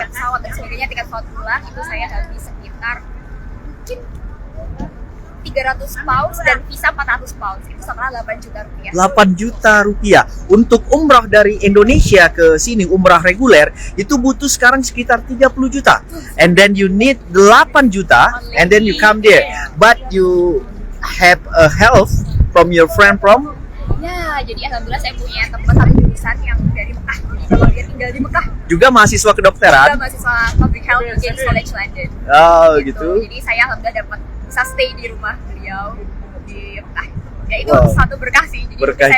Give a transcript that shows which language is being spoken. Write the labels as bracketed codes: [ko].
[id] tiket pesawat dan sebagainya, tiket pesawat pulang itu saya habis sekitar mungkin 300 pounds dan visa 400 pounds. Itu setara 8 juta rupiah. 8 juta rupiah. Untuk umrah dari Indonesia ke sini, umrah reguler, itu butuh sekarang sekitar 30 juta. [en] And then you need 8 juta, and then you come there. But you have a help from your friend from? [id] Ya, jadi alhamdulillah saya punya teman satu jurusan yang dari Mekah. Jadi kalau dia tinggal di Mekah, Juga mahasiswa kedokteran? juga mahasiswa Public Health di King's College London. Oh, gitu. Jadi saya alhamdulillah dapat bisa stay di rumah beliau di Mekah. Ya itu Wow. satu berkah sih. Jadi Berkah